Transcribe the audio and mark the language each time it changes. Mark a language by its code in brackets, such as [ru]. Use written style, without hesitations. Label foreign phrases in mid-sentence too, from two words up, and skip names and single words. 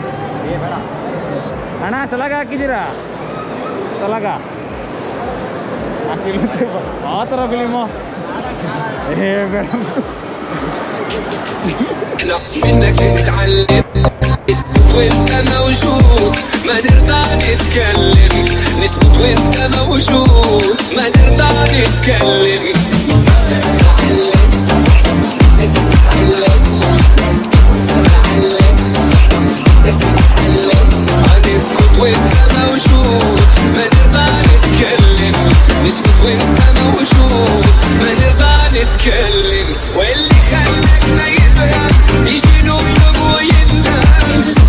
[kn] ಬೇಡ ಅಣ್ಣ, ತಲಗ ಹಾಕಿದ್ದೀರಾ? ತಲಗ ಹಾಕಿರುತ್ತೆ ಆ ಥರ ಫಿಲಿಮು. ಬೇಡ. [ar] منك نتعلم اسكت وانت موجود ما نرضى نتكلم نسكت وانت موجود ما نرضى نتكلم نسكت وانت موجود ما نرضى نتكلم نسكت وانت موجود ما نرضى نتكلم واللي خلقنا يفهم يشيلو يوم ويندم